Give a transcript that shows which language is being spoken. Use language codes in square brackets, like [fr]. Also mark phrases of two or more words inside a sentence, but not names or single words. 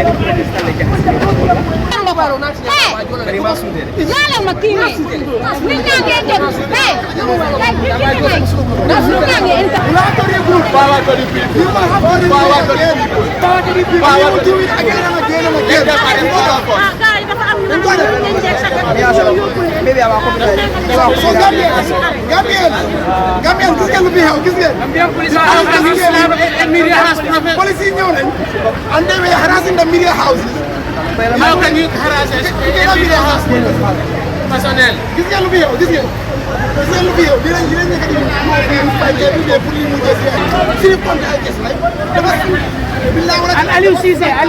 [en] Gala makini. Ninyange ente. Hey. Like Power to the people. Power to the people. Power to the people. We will do it again and again. [wo] Gambians, gis ngeen lu fi xew gis ngeen. Police yi ñëw nañ [en] and they were harassing the media houses. How can you harass a media house personnel? [wo] Gis ngeen lu fi xew gis ngeen. Gis ngeen lu fi xew dinañ nekk di fay [en] every day [wo] pour li mu jël si compte ay gis lay and Aliou Cissé